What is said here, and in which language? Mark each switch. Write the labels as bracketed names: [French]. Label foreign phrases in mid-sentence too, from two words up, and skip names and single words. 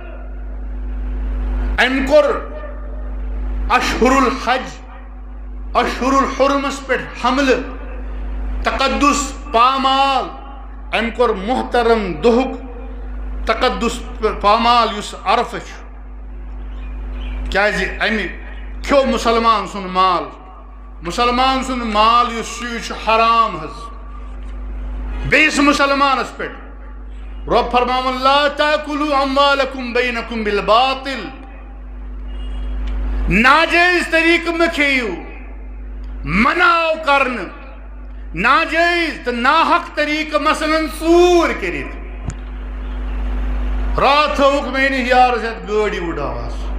[Kashmiri] أمۍ کوٚر [Arabic] اشہر الحج [Kashmiri] اشہر الحرمس پٮ۪ٹھ حملہٕ تقدس پامال أمۍ کوٚر محترم دۄہُک تقدس پامال یُس عرفہٕ چھُ کیازِ أمۍ کھیوٚو مسلمان سُنٛد مال یُس چھُ یہِ چھُ حرام حظ بیٚیِس مسلمانس پٮ۪ٹھ رۄب فرماوان [Arabic] لا تاکلوا اموالکم بینکم بالباطل [Kashmiri] ناجٲیز طریقہٕ مہٕ کھیٚیِو منع آو کرنہٕ ناجٲیز تہٕ ناحق طریقہٕ مثلاً ژوٗر کٔرِتھ راتھ تھٲوُکھ میٲنِس یارس یتھ گٲڑۍ وٕڈاوہس